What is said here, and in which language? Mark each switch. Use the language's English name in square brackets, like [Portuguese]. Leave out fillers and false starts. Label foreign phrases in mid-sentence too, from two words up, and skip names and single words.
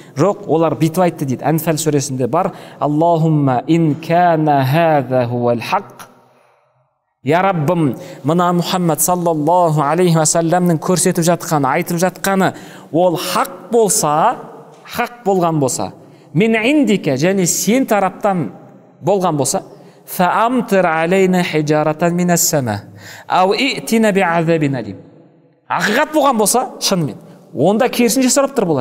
[Kazakh] Жоқ, олар бүйтіп айтты дейді. Анфал сүресінде бар. [Arabic] اللهم إن كان هذا هو الحق. [Kazakh] Я Раббым, мына Мұхаммад [Arabic] صلى الله عليه وسلم [Kazakh] көрсетіп жатқаны, айтып жатқаны ол хақ болса, хақ болған болса, [Arabic] من عندك, [Kazakh] және сен тараптан болған болса, [Arabic] فأمطر علينا حجارة من السماء أو ائتنا بعذاب أليم. [Kazakh] Ақиқат болған болса, шынымен, онда керісінше сұрап тұр болар.